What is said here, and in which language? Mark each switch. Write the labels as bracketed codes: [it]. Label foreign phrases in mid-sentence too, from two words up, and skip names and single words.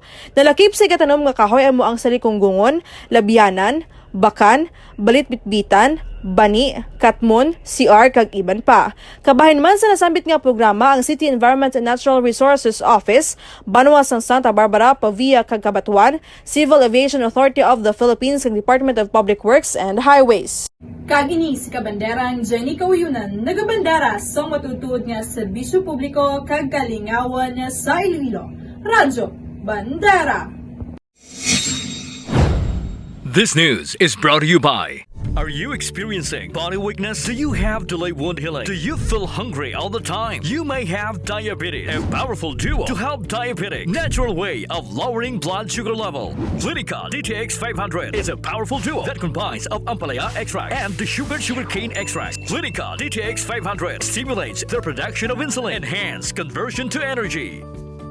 [hil] Nalakip sa katanom nga kahoy amo ang salikunggungon, labyanan, bakan, balit-bitbitan, bani, katmon, CR kag iban pa. Kabahin man sa nasambit nga programa ang City Environment and Natural Resources Office, Banwa sang Santa Barbara, Pavia kag Cabatuan, Civil Aviation Authority of the Philippines kag Department of Public Works and Highways. Kagini si kabanderang Jenny Kawiyunan, nagabandera sa matutuod nga serbisyo publiko kag kalingawan sa Iloilo. Radyo Bandera. [en] This news is brought to you by... Are you experiencing body weakness? Do you have delayed wound healing? Do you feel hungry all the time? You may have diabetes. A powerful duo to help diabetic. Natural way of lowering blood sugar level. Clinica DTX 500 is a powerful duo that combines of ampalaya extract and the sugarcane extract. Clinica DTX 500 stimulates the production of insulin, enhance conversion to energy.